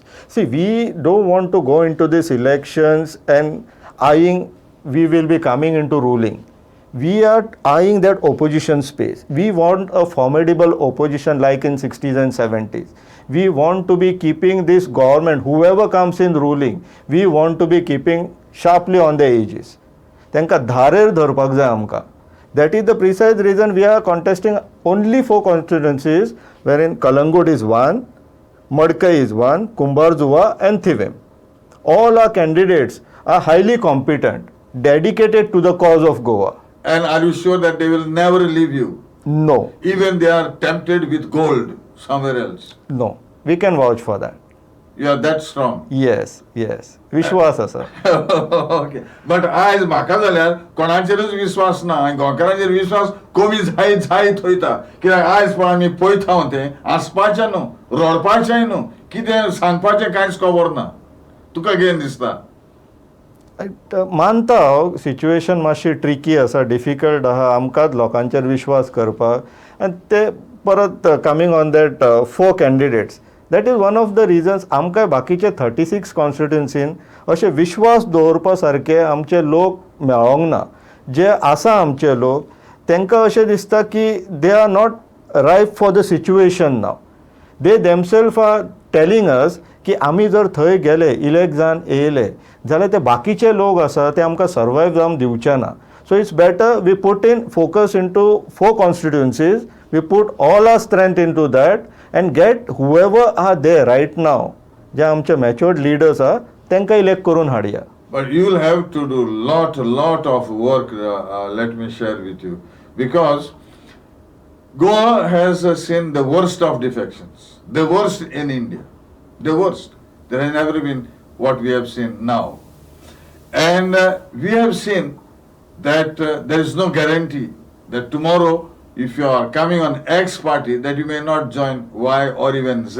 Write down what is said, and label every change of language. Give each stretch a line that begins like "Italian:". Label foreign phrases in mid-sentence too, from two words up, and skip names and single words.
English: See, we don't want to go into these elections and eyeing we will be coming into ruling. We are eyeing that opposition space. We want a formidable opposition like in 60s and 70s. We want to be keeping this government, whoever comes in ruling, we want to be keeping sharply on the edges.
Konkani: तांकां धारेर धरपाक जाय आमकां.
English: That is the precise reason we are contesting only 4 constituencies, wherein Kalangut is one, Madkai is one, Kumbarzuwa and Thivim. All our candidates are highly competent, dedicated to the cause of Goa. And are you sure that they will never leave you? No, Even they are tempted with gold somewhere else. no. We can vouch for that. You are that strong. Yes, yes.
Konkani: विश्वास आसा.
English: okay but
Konkani: आयज म्हाका जाल्यार कोणाचेरच विश्वास ना आनी गोंयकारांचेर विश्वास कमी जायत वयता कित्याक आयज पळय आमी पळयता हांव तें आसपाचें न्हू रडपाचेंय न्हू कितें सांगपाचें कांयच खबर ना तुका कितें दिसता मानता हांव सिच्युएशन मातशी ट्रिकी आसा डिफिकल्ट आहा आमकांच लोकांचेर विश्वास करपाक आनी ते परत
English: coming on that 4 candidates that is one of the reasons
Konkani: आमकां बाकीचे 36 कॉन्स्टिट्युन्सीन अशे विश्वास दवरपा सारके आमचे लोक मेळोंक ना. जे आसा आमचे लोक तांकां अशें दिसता की
English: they are not ripe for the situation now. they themselves are telling us
Konkani: की आमी जर थंय गेले इलेक्ट जावन येयले जाल्यार ते बाकीचे लोक आसा ते आमकां सर्वायव जावन दिवचे ना.
English: So it's better we put in focus into 4 constituencies. We put all our strength into that and get whoever are there right now,
Konkani: जे आमचे
English: matured leaders are,
Konkani: तांकां elect करून हाडया.
English: But you will have to do lot of work, let me share with you. Because Goa has seen the worst of defections. The worst in India. The worst. There has never been what we have seen now. And we have seen that there is no guarantee that tomorrow if you are coming on X party that you may not join Y or even Z.